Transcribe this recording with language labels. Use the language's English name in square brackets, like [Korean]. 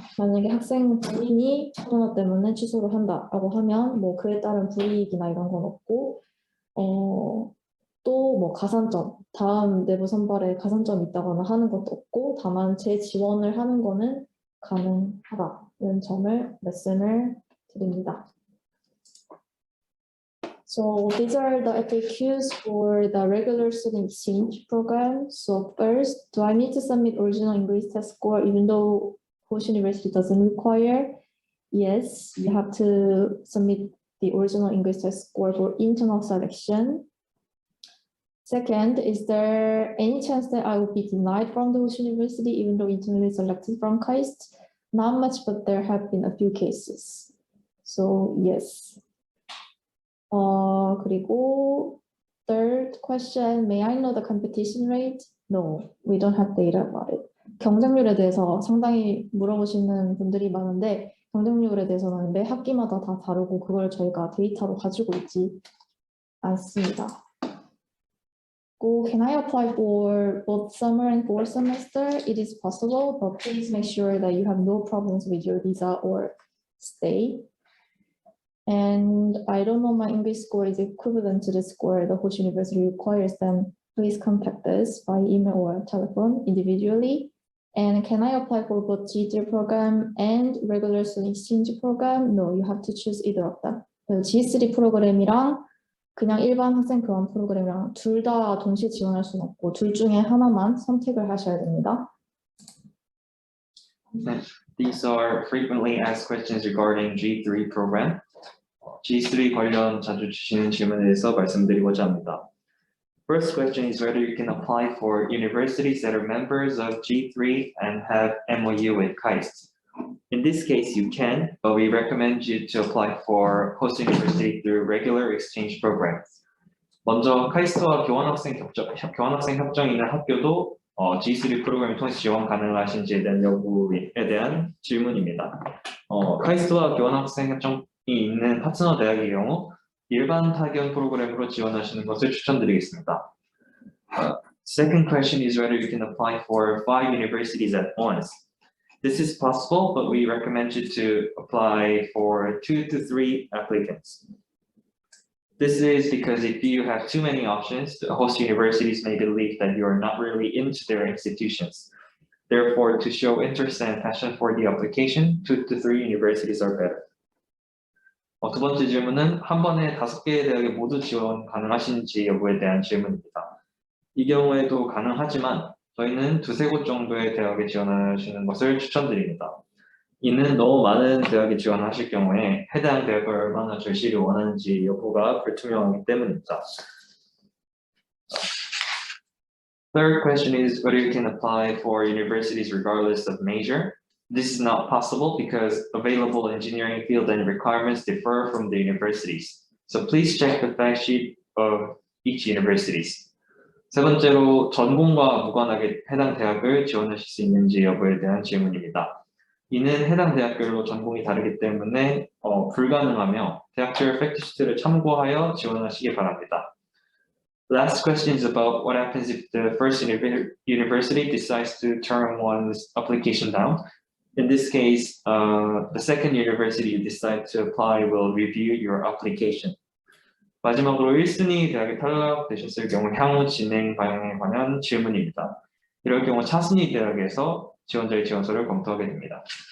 [Korean] 만약에 학생 본인이 코로나 때문에 취소를 한다라고 하면 뭐 그에 따른 불이익이나 이런 건 없고 또 뭐 가산점, 다음 내부 선발에 가산점이 있다거나 하는 것도 없고 다만 재지원을 하는 거는 가능하다는 점을 말씀을 드립니다. [English] So these are the FAQs for the regular student exchange program. So first, do I need to submit original English test score even though Hosh University doesn't require? Yes, you have to submit the original English test score for internal selection. Second, is there any chance that I will be denied from the Hosh University even though internally selected from KAIST? Not much, but there have been a few cases. So yes. [Korean] 그리고 [English] third question, may I know the competition rate? No, we don't have data about it. [Korean] 경쟁률에 대해서 상당히 물어보시는 분들이 많은데 경쟁률에 대해서는 매 학기마다 다 다르고 그걸 저희가 데이터로 가지고 있지 않습니다. [English] Can I apply for both summer and fall semester? It is possible, but please make sure that you have no problems with your visa or stay. And I don't know my English score is equivalent to the score the Hosh University requires, then please contact us by email or telephone individually. And can I apply for both G3 program and regular student exchange program? No, you have to choose either of them. [Korean] G3 프로그램이랑 그냥 일반 학생 교환 프로그램이랑 둘 다 동시에 지원할 수는 없고 둘 중에 하나만 선택을 하셔야 됩니다. [English] These are frequently asked questions regarding G3 program. [Korean] G3 관련 자주 주시는 질문에 대해서 말씀드리고자 합니다. [English] First question is whether you can apply for universities that are members of G3 and have MOU with KAIST. In this case, you can, but we recommend you to apply for Host University through regular exchange programs. [Korean] 먼저 카이스트와 교환학생 협정이 있는 학교도 G3 프로그램을 통해 지원 가능하신지에 대한 여부에 대한 질문입니다. 카이스트와 교환학생 협정이 있는 파트너 대학의 경우 일반 파견 프로그램으로 지원하시는 것을 추천드리겠습니다. [English] Second question is whether you can apply for 5 universities at once. This is possible, but we recommend you to apply for 2 to 3 applicants. This is because if you have too many options, the host universities may believe that you are not really into their institutions. Therefore, to show interest and passion for the application, 2 to 3 universities are better. [Korean] 두 번째 질문은 한 번에 5개의 대학에 모두 지원 가능하신지 여부에 대한 질문입니다. 이 경우에도 가능하지만 저희는 2-3곳 정도의 대학에 지원하시는 것을 추천드립니다. 이는 너무 많은 대학에 지원하실 경우에 해당 대학을 얼마나 절실히 원하는지 여부가 불투명하기 때문입니다. [English] Third question is whether you can apply for universities regardless of major. This is not possible because available engineering field and requirements differ from the universities. So please check the fact sheet of each universities. [Korean] 세 번째로 전공과 무관하게 해당 대학을 지원하실 수 있는지 여부에 대한 질문입니다. 이는 해당 대학별로 전공이 다르기 때문에 불가능하며 대학별 팩트시트를 참고하여 지원하시기 바랍니다. [English] Last question is about what happens if the first university decides to turn one's application down. In this case, the second university you decide to apply will review your application. [Korean] 마지막으로 1순위 대학에 탈락되셨을 경우 향후 진행 방향에 관한 질문입니다. 이럴 경우 차순위 대학에서 지원자의 지원서를 검토하게 됩니다.